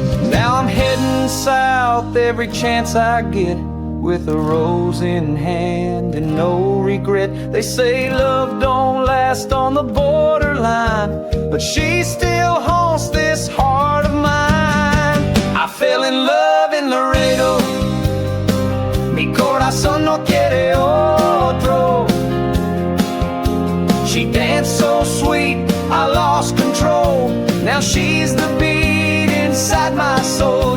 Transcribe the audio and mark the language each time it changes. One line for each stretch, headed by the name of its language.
English: Now I'm heading south every chance I get, with a rose in hand and no regret. They say love don't last on the borderline, but she still haunts this heart of mine. I fell in love in Laredo.
Spanish: Mi corazón no quiere otro.
English: She danced so sweet, I lost control. Now she's the beat inside my soul.